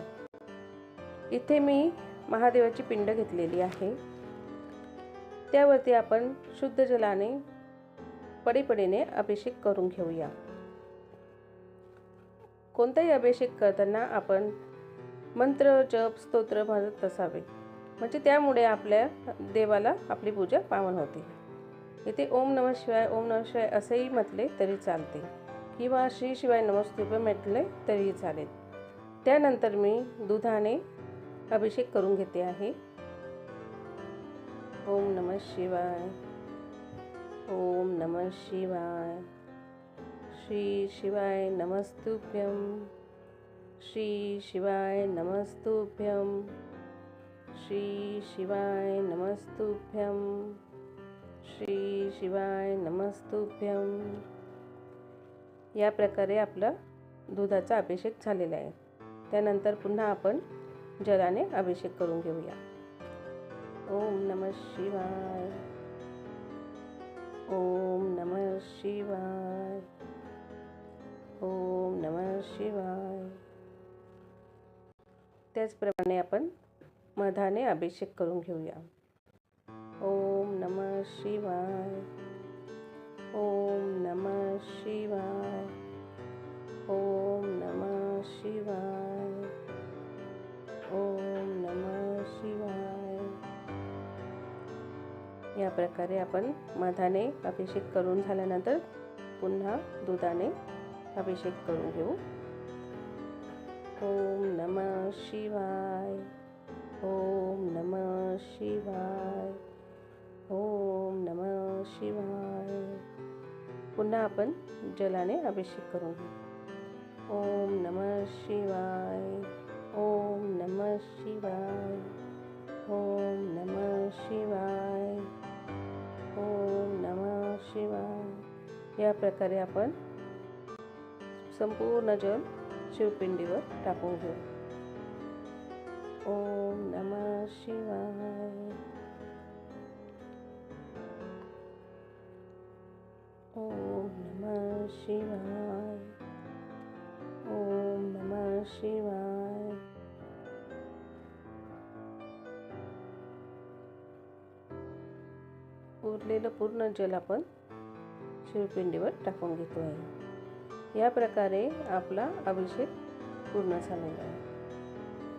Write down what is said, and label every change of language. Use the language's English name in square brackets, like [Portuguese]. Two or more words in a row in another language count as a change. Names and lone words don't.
[Marathi] इथे मी महादेवाची पिंड घेतलेली आहे, त्यावरती आपण शुद्ध जलाने पडीपडीने अभिषेक करून घेऊया। कोणताही अभिषेक करताना आपण मंत्र, जप, स्तोत्र म्हणत असावे, म्हणजे त्यामुळे आपल्या देवाला आपली पूजा पावन होते। इथे [Sanskrit] ओम नमः शिवाय, ओम नमः शिवाय [Marathi] असेही म्हटले तरी चालते, किंवा [Sanskrit] श्री शिवाय नमस्तुभ्यं [Marathi] म्हटले तरीही चालेल। त्यानंतर मी दुधाने अभिषेक करून घेते आहे। [Sanskrit] ओम नमः शिवाय, ओम नमः शिवाय, श्री शिवाय नमस्तुभ्यं, श्री शिवाय नमस्तुभ्यं, श्री शिवाय नमस्तुभ्यं, श्री शिवाय नमस्तुभ्यं। [Marathi] या प्रकारे आपला दुधाचा अभिषेक झालेला आहे। त्यानंतर पुन्हा आपण जलाने अभिषेक करून घेऊया। [Sanskrit] ओम नमः शिवाय, ओम नमः शिवाय, ओम नमः शिवाय। [Marathi] त्याचप्रमाणे आपण मधाने अभिषेक करून घेऊया। [Sanskrit] ओम नमः शिवाय, ओम नमः शिवाय, ओम नमः शिवाय, ओम नमः शिवाय। [Marathi] या प्रकारे आपण मधाने अभिषेक करून झाल्यानंतर पुन्हा दुधाने अभिषेक करून घेऊ। [Sanskrit] ओम नमः शिवाय, ओम नमः शिवाय, ओम नमः शिवाय। [Marathi] पुन्हा आपण जलाने अभिषेक करून घेऊ। [Sanskrit] ओम नमः शिवाय, ओम नमः शिवाय, ओम नमः शिवाय, ओम नमः शिवाय। [Marathi] या प्रकारे आपण संपूर्ण जल शिवपिंडीवर टाकून घेऊ। [Sanskrit] ओम नमः शिवाय, ओम नमः शिवाय, ओम नमः शिवाय। [Marathi] उरलेलं पूर्ण जल आपण शिवपिंडीवर टाकून घेतो आहे। या प्रकारे आपला अभिषेक पूर्ण झालेला आहे।